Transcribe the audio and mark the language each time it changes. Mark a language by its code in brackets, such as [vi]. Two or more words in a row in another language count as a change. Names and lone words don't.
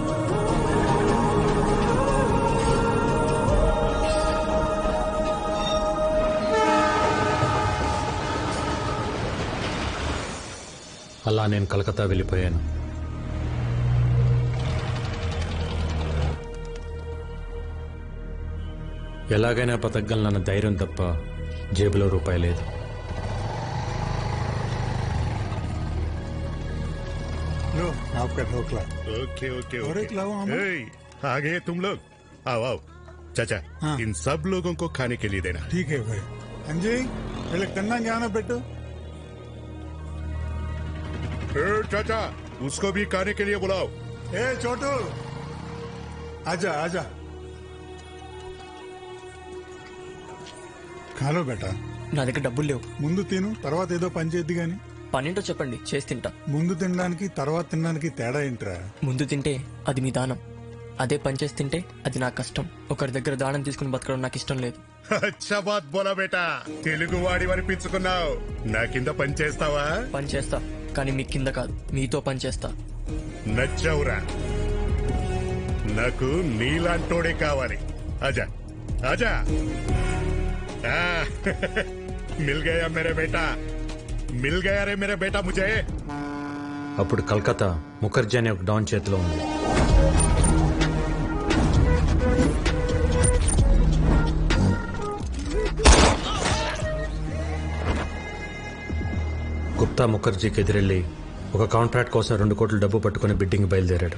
[te] అలా నేను కలకత్తా వెళ్ళిపోయాను. ఎలాగైనా బతకగలనన్న ధైర్యం తప్ప జేబులో రూపాయి లేదు. [hi] लो आपका ढोकला. [en] okay okay [hi] और एक ओके लाओ हम. आ गए तुम लोग. आओ आओ चाचा. हाँ. इन सब लोगों को खाने के लिए देना. ठीक है भाई. अंजी पहले कन्ना ज्ञान बेटू. चाचा उसको भी खाने के लिए बुलाओ. ए छोटू आजा आजा. खा लो बेटा. [te] నా దగ్గర డబ్బులు లేవు. ముందు తిను, తర్వాత ఏదో పని చేద్ది గాని. పనేంటో చెప్పండి, చేసి తింటా. ముందు తినడానికి తర్వాత తినడానికి తేడా ఏంట్రా? ముందు తింటే అది మీ దానం, అదే పని చేసి తింటే అది నా కష్టం. ఒకరి దగ్గర దానం తీసుకుని బతకడం నాకు ఇష్టం లేదు. [hi] अच्छा बात बोला बेटा. [te] తెలుగు వాడి అనిపించుకున్నావు. నా కింద పని చేస్తావా? పని చేస్తా, కానీ మీ కింద కాదు, మీతో పని చేస్తా. నచ్చవురా. నాకు నీలాంటోడే కావాలి. [hi] आजा आजा। मिल गया मेरे बेटा. मिल गया रे मेरे बेटा मुझे. [te] అప్పుడు కలకత్తా ముఖర్జీ అనే ఒక డాన్ చేతిలో ఉంది. గుప్తా ముఖర్జీకి ఎదురెళ్లి ఒక కాంట్రాక్ట్ కోసం 2 కోట్ల డబ్బు పట్టుకుని బిడ్డింగ్ బయలుదేరాడు.